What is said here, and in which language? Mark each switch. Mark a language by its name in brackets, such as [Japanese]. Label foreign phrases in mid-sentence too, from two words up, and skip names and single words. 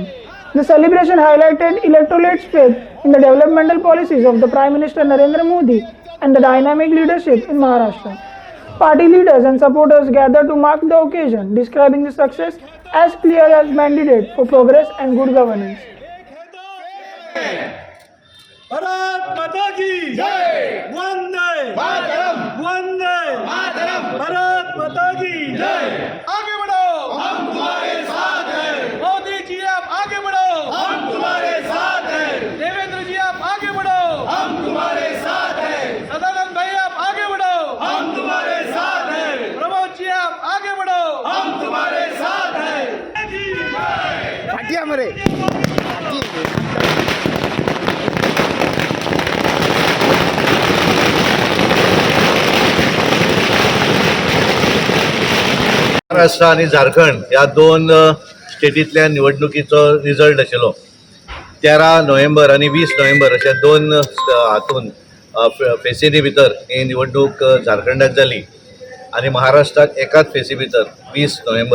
[English] The celebration highlighted electorate's faith in the developmental policies of the Prime Minister Narendra Modi and the dynamic leadership in Maharashtra. Party leaders and supporters gathered to mark the occasion, describing the success as clear as mandate for progress and good governance. [Hindi] भारत माता की जय, वंदे मातरम, वंदे मातरम, भारत माता की जय। आगे बढ़ो, हम तुम्हारे साथ हैं। मोदी जी आप आगे बढ़ो, हम तुम्हारे साथ हैं। देवेंद्र जी आप आगे बढ़ो, हम तुम्हारे साथ हैं। सदानंद भाई आप आगे बढ़ो, हम तुम्हारे साथ हैं। प्रमोद जी आप आगे बढ़ो, हम तुम्हारे साथ हैं। हटिया मरे [Konkani] महाराष्ट्र आणि झारखंड या दोन स्टेटीतल्या निवडणुकीचो रिझल्ट आशिल्लो 13 नोव्हेंबर आणि 20 नोव्हेंबर अशा दोन हातून फेसीनी भितर ही निवडणूक झारखंडात जाली आणि महाराष्ट्रात एकाच फेसी भितर 20 नोव्हेंबर।